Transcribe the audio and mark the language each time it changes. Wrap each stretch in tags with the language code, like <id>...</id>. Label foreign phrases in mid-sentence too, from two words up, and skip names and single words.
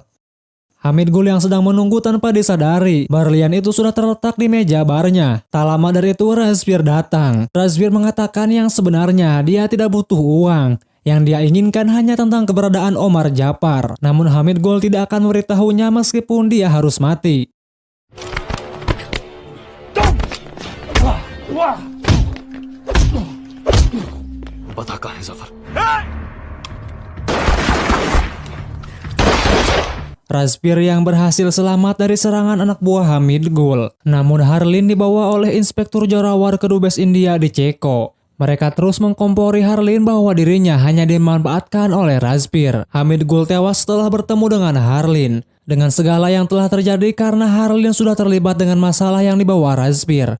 <id>Hamid Gul yang sedang menunggu tanpa disadari, berlian itu sudah terletak di meja barnya. Tak lama dari itu Razpir datang. Razpir mengatakan yang sebenarnya dia tidak butuh uang. Yang dia inginkan hanya tentang keberadaan Omar Japar. Namun Hamid Gul tidak akan memberitahunya meskipun dia harus mati.</id> <hi>पता कहाँ है जफर?</hi> <id>Razbir yang berhasil selamat dari serangan anak buah Hamid Gul. Namun Harlin dibawa oleh Inspektur Jorawar ke Dubes India di Ceko. Mereka terus mengkompori Harlin bahwa dirinya hanya dimanfaatkan oleh Razbir. Hamid Gul tewas setelah bertemu dengan Harlin. Dengan segala yang telah terjadi karena Harlin sudah terlibat dengan masalah yang dibawa Razbir.</id>